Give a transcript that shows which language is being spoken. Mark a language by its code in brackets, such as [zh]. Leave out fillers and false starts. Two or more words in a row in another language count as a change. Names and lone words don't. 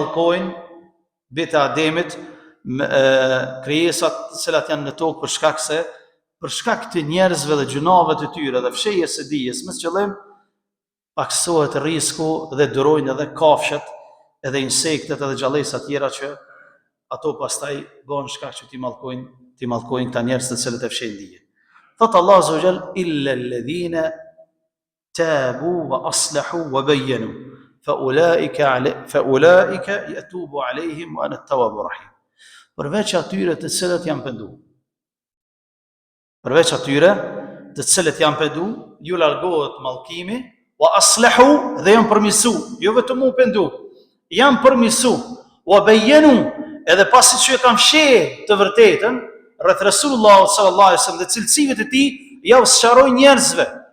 [sq] Dhe i mallkojnë bita Ademit krijesat të cilat janë në tokë për shkak të njerëzve dhe gjunave të tyre dhe fshehjes së dijes, me qëllim paksohet risku dhe durojnë edhe kafshët, edhe insektet edhe gjallësat tjera që ato pastaj bëhen shkak që ti mallkojnë këta njerëz të cilët e fshehin dije. [ar] Thot الله عز وجل إلا الذين تابوا وأصلحوا وبينوا فأولئك يتوب عليهم وأنا التواب الرحيم. [sq] Përveç atyre të cilët janë penduar. Përveç atyre të cilët janë penduar, ju largohet mallkimi, [ar] وأصلحوا [sq] dhe janë përmirësu, jo vetëm u pendu, janë përmirësu, [ar] وبينوا [sq] edhe pasi që e kam fshehë të vërtetën rreth Resulullah [ar] صلى الله عليه وسلم [sq] dhe cilësive të tij, ja u sqaroi njerëzve.